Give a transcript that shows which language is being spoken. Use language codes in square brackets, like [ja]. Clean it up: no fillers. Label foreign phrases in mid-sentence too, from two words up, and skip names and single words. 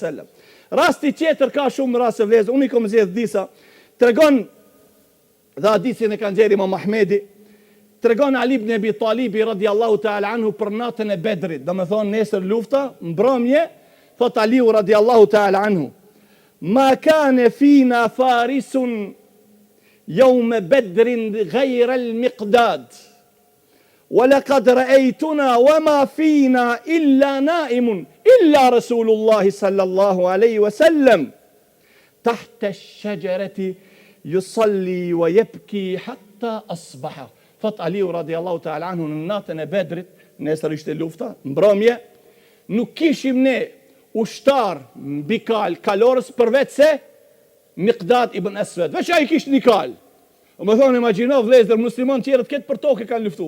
[sq] Rasti tjetër, ka shumë raste vëllezër, unë I kam zgjedh disa tregon dhe hadithin e kanë nxjerrë Imam Ahmedi, tregon Ali ibn Abi Talibi [ar] رضي الله تعالى عنه [sq] për natën e Bedrit, do me thonë nesër lufta, mbrëmje, thot Aliu [ar] رضي الله تعالى عنه, ما كان فينا فارس يوم بدر غير المقداد, ولقد رأيتنا وما فينا إلا نائم إلا رسول الله صلى الله عليه وسلم تحت الشجرة يصلي ويبكي حتى أصبح. [sq] Thot Aliu [ar] رضي الله تعالى عنه, [sq] në natën e Bedrit, nesër ishte lufta, mbrëmje, nuk kishim ne ushtar mbi kalorës përveç se Miqdad ibn Aswad. Veç ai kishte një kal. Më thonë, imagjino vëllezër, musliman tjerët këtë për tokë kanë luftu.